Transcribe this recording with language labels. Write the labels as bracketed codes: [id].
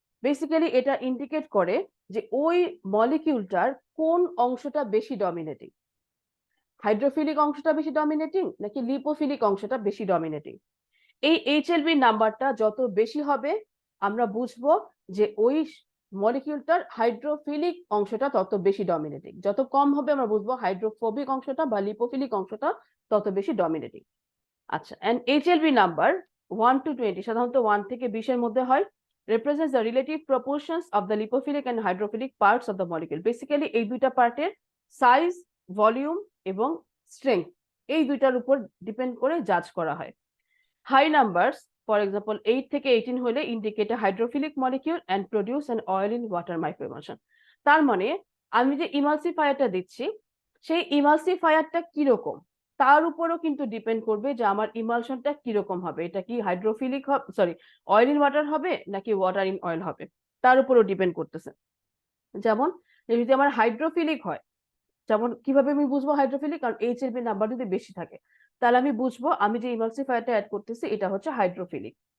[bn] Basically এটা indicate করে যে ওই মলিকিউলটার কোন অংশটা বেশি ডমিনেটিং, হাইড্রোফিলিক অংশটা বেশি ডমিনেটিং নাকি লিপোফিলিক অংশটা বেশি ডমিনেটিং। এই HLB নাম্বারটা যত বেশি হবে আমরা বুঝবো যে ওই মলিকিউলটার হাইড্রোফিলিক অংশটা তত বেশি ডমিনেটিং, যত কম হবে আমরা বুঝবো হাইড্রোফোবিক অংশটা বা লিপোফিলিক অংশটা তত বেশি ডমিনেটিং। [en] আচ্ছা, and HLB number 1 to 20 [bn] সাধারণত 1 থেকে 20 এর মধ্যে হয়, [en] represents the relative proportions of the lipophilic and hydrophilic parts of the molecule. [bn] Basically এই দুইটা পার্টের সাইজ, ভলিউম এবং স্ট্রেংথ, এই দুইটার উপর ডিপেন্ড করে জাজ করা হয়। [en] high numbers, for example [bn] 8 থেকে 18 হলে [en] Indicate a hydrophilic molecule and produce an oil in water microemulsion. [bn] তার মানে আমি যে ইমালসিফায়ারটা দিচ্ছি, সেই ইমালসিফায়ারটা কিরকম তার উপরও কিন্তু ডিপেন্ড করবে যে আমার ইমালশনটা কিরকম হবে, এটা কি হাইড্রোফিলিক হবে, সরি অয়েল ইন ওয়াটার হবে নাকি ওয়াটার ইন অয়েল হবে, তার উপরও ডিপেন্ড করতেছে। যেমন যদি আমার হাইড্রোফিলিক হয়, যেমন কিভাবে আমি বুঝবো হাইড্রোফিলিক, কারণ HLB নাম্বার যদি বেশি থাকে তাহলে আমি বুঝবো আমি যে ইমালসিফায়ারটা অ্যাড করতেছি এটা হচ্ছে হাইড্রোফিলিক।